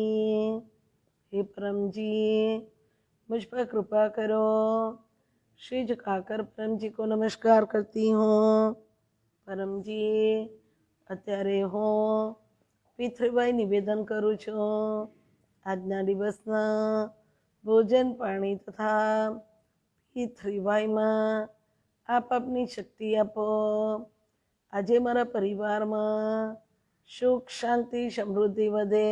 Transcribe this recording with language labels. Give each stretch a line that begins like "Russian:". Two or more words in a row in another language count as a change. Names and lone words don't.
Hindi: हे परमजी, मुझ पर कृपा करो. श्री झुकाकर परमजी को नमस्कार करती हूँ.
Gujarati: परमजी, અત્યારે હું પિતૃવાય નિવેદન કરું છું. આજના દિવસના ભોજન પાણી તથા પિતૃવાયમાં આપ આપની શક્તિ આપો. આજે મારા પરિવારમાં સુખ શાંતિ સમૃદ્ધિ વધે.